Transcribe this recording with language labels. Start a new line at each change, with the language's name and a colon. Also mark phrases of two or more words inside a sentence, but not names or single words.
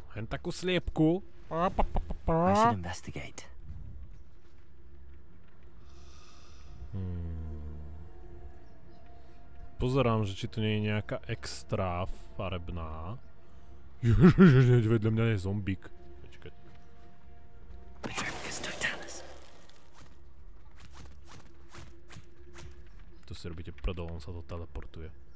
Slovak: Hen takú sliepku?
English: I should investigate.
Slovak: Pozerám, že či to nie je nejaká extra farebná. Ježiš, vedľa mňa je zombík. Počkaj. To si robíte prdol, on sa to teleportuje.